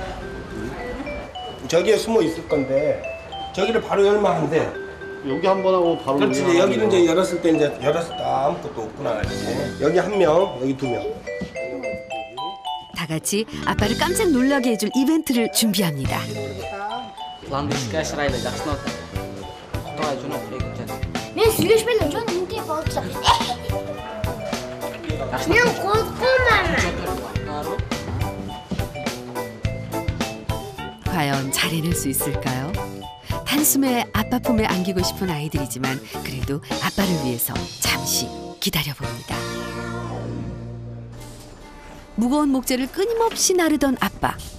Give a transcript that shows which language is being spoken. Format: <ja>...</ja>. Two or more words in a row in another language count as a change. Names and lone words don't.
<ko>저기에 숨어 있을 건데 저기를 바로 열면 안 돼. 여기 한 번 하고 바로. 그렇지. 여기는 이제 열었을 때 아무것도 없구나. 이렇게. 여기 한 명, 여기 두 명. 다 같이 아빠를 깜짝 놀라게 해줄 이벤트를 준비합니다.</ko> <ky>мен сүйлөшпөйм жөн үнтэй болчу. Мен коркуман.</ky> <ko>과연 잘 해낼 수 있을까요? 단숨에 아빠 품에 안기고 싶은 아이들이지만 그래도 아빠를 위해서 잠시 기다려봅니다. 무거운 목재를 끊임없이 나르던 아빠.</ko>